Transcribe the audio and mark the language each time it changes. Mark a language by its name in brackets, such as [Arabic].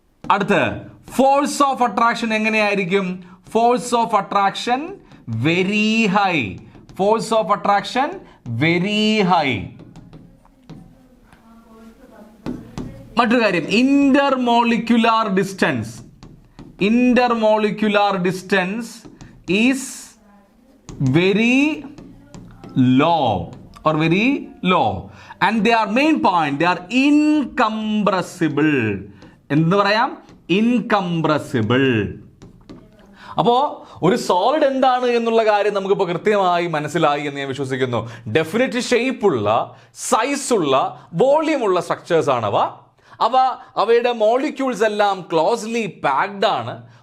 [Malayalam] അടുത്ത് force of attraction എങ്ങനെയായിരിക്കും? Force of attraction very high. Force of attraction very high. മറ്റൊരു കാര്യം, intermolecular distance. [English] Intermolecular distance is very low or very low, and their main point, they are incompressible. [Malayalam] എന്ത് പറയാം? Incompressible. അപ്പോൾ ഒരു solid എന്താണ് എന്നുള്ള കാര്യം നമുക്കിപ്പോൾ കൃത്യമായി മനസ്സിലായി എന്ന് ഞാൻ വിശ്വസിക്കുന്നു. ഡെഫിനറ്റ് ഷേപ്പുള്ള, സൈസുള്ള, വോളിയമുള്ള സ്ട്രക്ചേഴ്സ് ആണ് അവയുടെ മോളിക്യൂൾസ് എല്ലാം ക്ലോസ്ലി പാക്ഡ് ആണ്.